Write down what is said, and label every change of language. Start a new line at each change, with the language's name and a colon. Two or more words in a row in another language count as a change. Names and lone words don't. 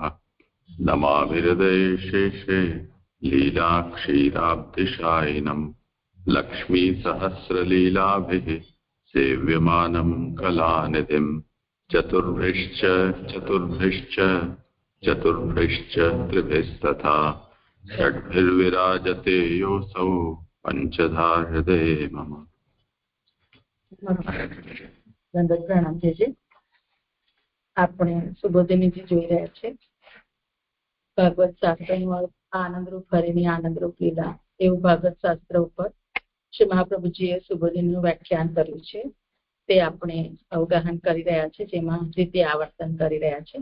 Sanskrit: नमामि हृदयेशेषे लीलाक्षीराब्धिशायिनं लक्ष्मीसहस्रलीलाभिः सेव्यमानं कलानिधिं चतुर्भिश्च त्रिभिस्तथा षड्भिर्विराजते योऽसौ पंचधा हृदये मम।
Gujarati: પ્રણામ છે। આપણે સુબોધિનીજી જોઈ રહ્યા છે ભાગવત શાસ્ત્રનું આનંદરૂપ હરિની આનંદરૂપ લીલા એવું ભાગવત શાસ્ત્ર ઉપર શ્રી મહાપ્રભુજીએ સુબોધિનીનું વ્યાખ્યાન કર્યું છે તે આપણે અવગાહન કરી રહ્યા છે, જેમાં રીતે આવર્તન કરી રહ્યા છે।